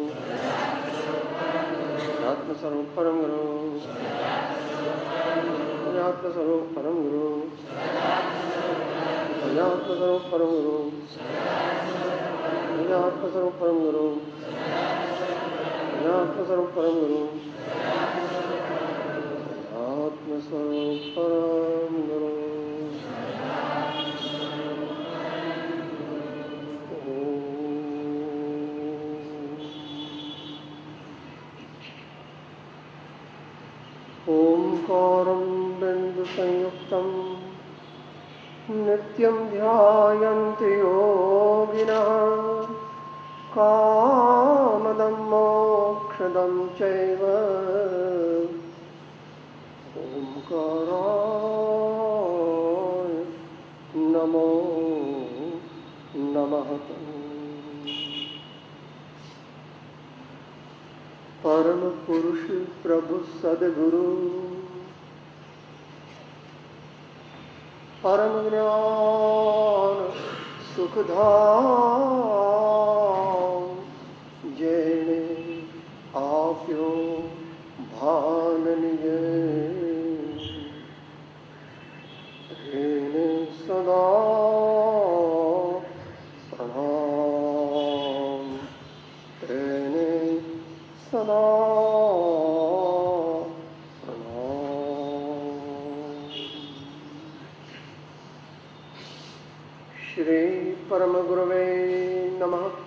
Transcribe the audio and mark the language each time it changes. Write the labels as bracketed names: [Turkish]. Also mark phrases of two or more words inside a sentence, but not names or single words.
[Gujarati] આત્મ સ્વરૂપ પરમ ગુરુ, આત્મ સ્વરૂપ પરમ ગુરુ, આત્મ સ્વરૂપ પરમ ગુરુ, આત્મ સ્વરૂપ પરમ ગુરુ, આત્મ સ્વરૂપ પરમ ગુરુ, આત્મ સ્વરૂપ પરમ ગુરુ. [Sanskrit] ओंकारं बिंदु संयुक्तं नित्यं ध्यायन्ति योगिनः कामदं मोक्षदं चैव. ओंकाराय नमो नमः. [Gujarati] પરમ પુરુષ પ્રભુ સદગુરુ પરમ જ્ઞાન સુખધામ જેને આપ્યો ભાન નિજ હેને સદા પ્રણામ હેને સદા [Sanskrit] श्री परम गुरवे नमः.